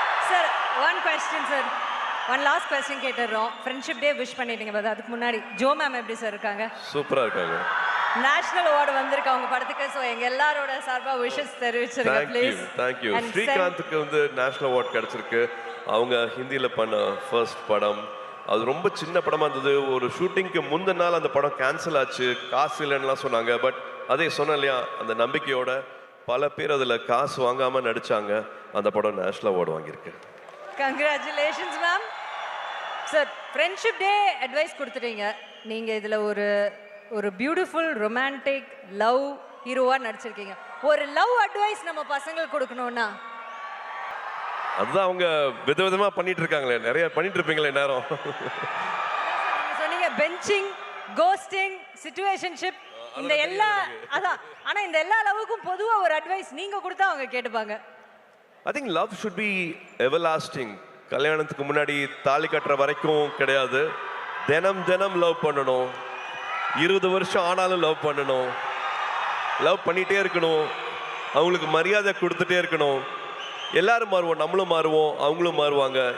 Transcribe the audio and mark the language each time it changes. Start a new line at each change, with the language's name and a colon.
English: Sir, one question sir. One last question கேட்டுறோம்.
Tamil: Friendship day wish பண்ணிட்டீங்க, but அதுக்கு முன்னாடி Joe ma'am எப்படி sir இருக்காங்க? சூப்பரா இருக்காங்க. நேஷனல் அவார்டு வந்திருக்கு அவங்க படத்துக்கு. ஸோ எங்க எல்லாரோட சார்பா விஷஸ் தெரிவிச்சிருங்க ப்ளீஸ். தேங்க்யூ. ஸ்ரீகாந்துக்கு வந்து நேஷனல் அவார்டு கிடைச்சிருக்கு. அவங்க ஹிந்தியில் பண்ண ஃபர்ஸ்ட் படம். அது ரொம்ப சின்ன படமா இருந்தது. ஒரு ஷூட்டிங்க்கு முந்தின நாள் அந்த படம் கேன்சல் ஆச்சு, காசு இல்லைன்னுலாம் சொன்னாங்க. பட் அதே சொன்னேன் இல்லையா, அந்த நம்பிக்கையோட பல பேர் அதில் காசு வாங்காம நடிச்சாங்க. அந்த படம் நேஷனல் அவார்டு வாங்கியிருக்கு. Congratulations ma'am. Sir, friendship day advice கொடுத்துட்டீங்க. நீங்க இதுல ஒரு பியூட்டிஃபுல் ரொமான்டிக் லவ் ஹீரோவா நடிச்சிருக்கீங்க. ஒரு லவ் அட்வைஸ் நம்ம பசங்களுக்கு கொடுக்கணும்னா? அதுதான் அவங்க விதவிதமா பண்ணிட்டு இருக்காங்களே, நிறைய பண்ணிட்டு இருப்பீங்களே நேரம். சொன்னீங்க பெஞ்சிங், கோஸ்டிங், சிச்சுவேஷன்ஷிப், இந்த எல்லா அதான். ஆனா இந்த எல்லா லவ்வுக்கும் பொதுவா ஒரு அட்வைஸ் நீங்க கொடுத்தா அவங்க கேட்டுப்பாங்க.
English: I think love should be everlasting.
Tamil: கல்யாணத்துக்கு முன்னாடி தாலி கட்டுற வரைக்கும் கிடையாது. தினம் தினம் லவ் பண்ணணும். 20 வருஷம் ஆனாலும் லவ் பண்ணணும். லவ் பண்ணிட்டே இருக்கணும். அவங்களுக்கு மரியாதை கொடுத்துட்டே இருக்கணும். எல்லாரும் மாறுவோம், நம்மளும் மாறுவோம், அவங்களும் மாறுவாங்க.